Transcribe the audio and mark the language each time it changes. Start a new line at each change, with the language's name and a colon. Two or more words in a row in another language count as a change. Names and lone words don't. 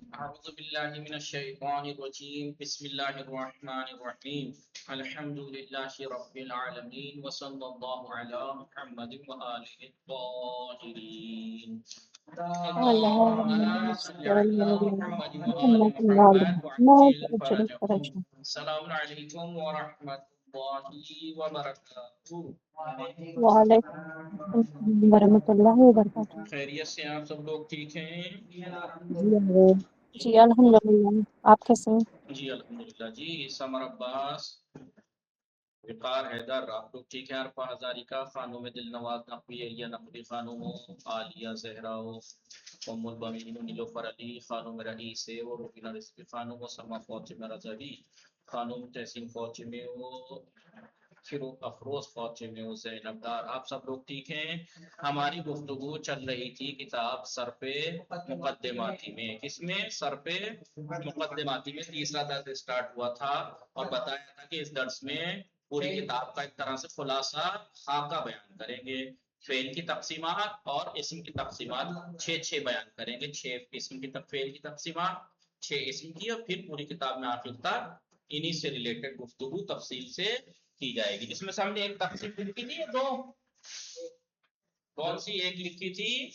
Arabic: أعوذ بالله من الشيطان الرجيم بسم الله الرحمن الرحيم الحمد لله رب العالمين وصلى الله على محمد وآله الطاهرين اللهم صل على محمد وآل محمد وعجل فرجهم السلام عليكم ورحمة الله وبركاته وعلیکم السلام ورحمۃ اللہ وبرکاتہ۔
Urdu: خیریت سے آپ سب لوگ ٹھیک ہیں؟ جی الحمدللہ، آپ کیسے ہیں؟ جی الحمدللہ جی سمر عباس وقار حیدر آپ لوگ ٹھیک ہے؟ ارفا ہزاریکا خانم دل نواز نقوی ایلیا نقوی خانم عالیہ زہرا ام البمین نیلوفر علی خانم رئیس و روبینہ رزقی خانم و سما فاطمہ رضوی خانم تحسین فاطمہ و فروغ افروز فاطمہ و زینب دار، آپ سب لوگ ٹھیک ہیں؟ ہماری گفتگو چل رہی تھی کتاب سر پہ مقدماتی میں، کس میں؟ سر پہ مقدماتی میں تیسرا درس اسٹارٹ ہوا تھا اور بتایا تھا کہ اس درس میں پوری کتاب کا ایک طرح سے خلاصہ خاکہ بیان کریں گے، فعل کی تقسیمات اور اسم کی تقسیمات چھ بیان کریں گے، 6 اسم کی فعل کی تقسیمات، 6 اسم کی، اور پھر پوری کتاب میں آخر تک انہی سے ریلیٹڈ گفتگو تفصیل سے کی جائے گی، جس میں سے ہم نے ایک تقسیم لکھی تھی، دو کون سی ایک لکھی تھی؟